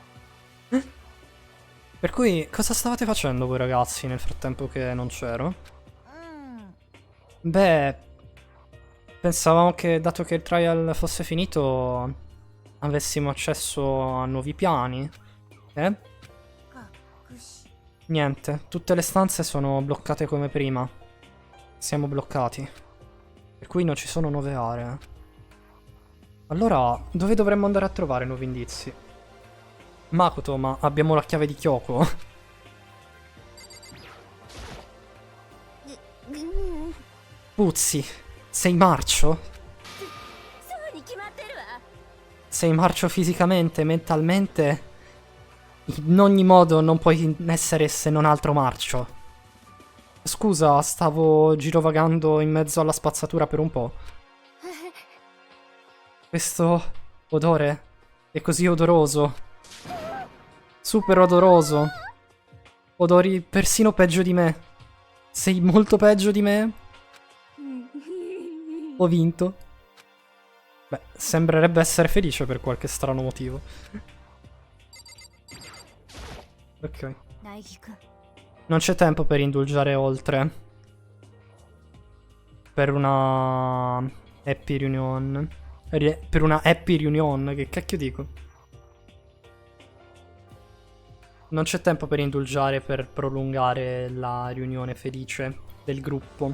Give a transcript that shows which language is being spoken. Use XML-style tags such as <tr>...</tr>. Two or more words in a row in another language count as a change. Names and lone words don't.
<it>Per cui, cosa stavate facendo voi ragazzi nel frattempo che non c'ero? Beh, pensavamo che dato che il trial fosse finito avessimo accesso a nuovi piani. Eh?</it> <ja>隠し</ja> <it>Niente, tutte le stanze sono bloccate come prima. Siamo bloccati. Per cui non ci sono nuove aree. Allora, dove dovremmo andare a trovare nuovi indizi? Makoto, ma abbiamo la chiave di Kyoko. Puzzi, sei marcio?</it> <ja>そうに決まってるわ</ja> <it>Sei marcio fisicamente, mentalmente? In ogni modo non puoi essere se non altro marcio. Scusa, stavo girovagando in mezzo alla spazzatura per un po'. Questo odore è così odoroso. Super odoroso. Odori persino peggio di me. Sei molto peggio di me? Ho vinto. Beh, sembrerebbe essere felice per qualche strano motivo. Ok.</it> <ja>苗木くん</ja> <it>Non c'è tempo per indulgere oltre. Per una</it> <en>happy reunion.</en> <it>Per una</it> <en>happy reunion,</en> <it>che cacchio dico? Non c'è tempo per indulgere, per prolungare la riunione felice del gruppo.</it>